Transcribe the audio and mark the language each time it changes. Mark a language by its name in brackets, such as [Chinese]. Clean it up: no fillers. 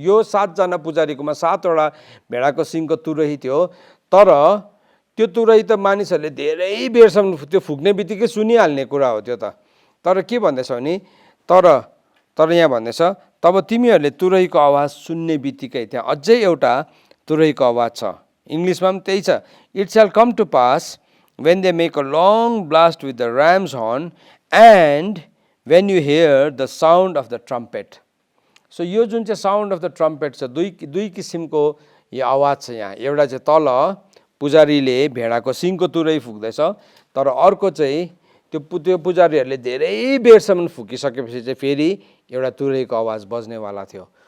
[Nepali] यो 7 जना पुजारीकोमा 7 वटा भेडाको सिङको तुरही थियो, तर त्यो तुरही त मानिसहरूले धेरै बेरसम्म त्यो फुक्ने बित्तिकै सुनिहाल्ने कुरा हो त्यो त। तर के भन्दैछ भने, तर यहाँ भन्दैछ तब तिमीहरूले तुरहीको आवाज सुन्ने बित्तिकै, त्यहाँ अझै एउटा तुरहीको आवाज छ। इङ्ग्लिसमा पनि त्यही छ, [English] It shall come to pass when they make a long blast with the ram's horn, and when you hear the sound of the trumpet. [Nepali] So यो जुन चाहिँ साउन्ड अफ द ट्रम्पेट छ, दुई किसिमको यो आवाज छ यहाँ। एउटा चाहिँ तल पुजारीले भेडाको सिङको तुरै फुक्दैछ, तर अर्को चाहिँ त्यो पुजारीहरूले धेरै बेरसम्म फुकिसकेपछि चाहिँ फेरि एउटा तुरहीको आवाज बज्नेवाला थियो।